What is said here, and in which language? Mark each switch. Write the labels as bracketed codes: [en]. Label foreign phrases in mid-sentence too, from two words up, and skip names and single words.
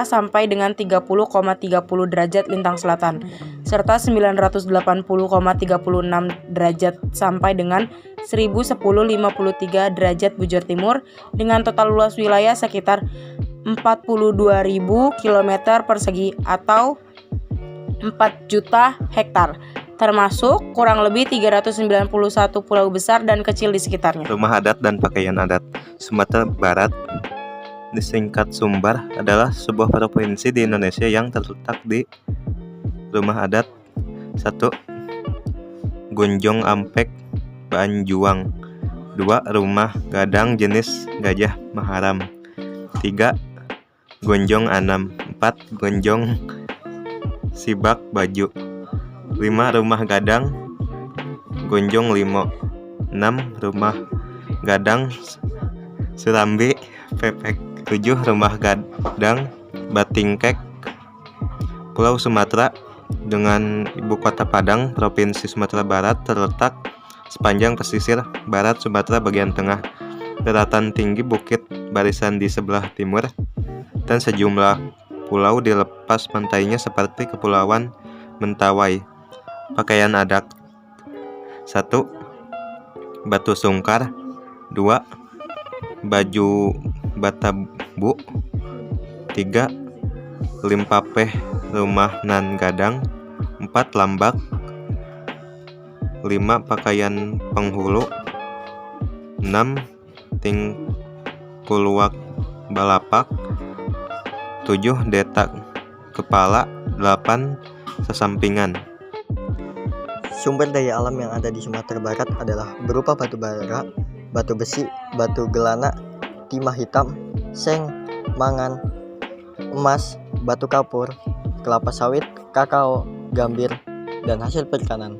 [id] sampai dengan 30,30 derajat lintang selatan, serta 980,36 derajat sampai dengan 1010,53 derajat bujur timur, dengan total luas wilayah sekitar 42.000 km persegi atau 4 juta hektar, termasuk kurang lebih 391 pulau besar dan kecil di sekitarnya. Rumah adat dan pakaian adat. Sumatera Barat disingkat Sumbar adalah sebuah provinsi di Indonesia yang terletak di rumah adat 1. Gunjong Ampek Banjuang. 2. Rumah gadang jenis Gajah Maharam. 3. Gonjong Anam. 4. Gonjong Sibak Baju. 5. Rumah gadang Gonjong Limo. 6. Rumah gadang Surambi Pepek. 7. Rumah gadang Batingkek. Pulau Sumatera dengan ibu kota Padang, Provinsi Sumatera Barat terletak sepanjang pesisir barat Sumatera bagian tengah, daratan tinggi, bukit barisan di sebelah timur, dan sejumlah pulau di lepas pantainya seperti Kepulauan Mentawai. Pakaian adat. 1. Batu sungkar. 2. Baju batabu. 3. Limpapeh rumah nan gadang. 4. Lambak. 5. Pakaian penghulu. 6. Tingkuluak balapak. 7. Detak kepala. 8. Sesampingan. Sumber daya alam yang ada di Sumatera Barat adalah berupa batu bara, batu besi, batu gelana, timah hitam, seng, mangan, emas, batu kapur, kelapa sawit, kakao, gambir, dan hasil perikanan.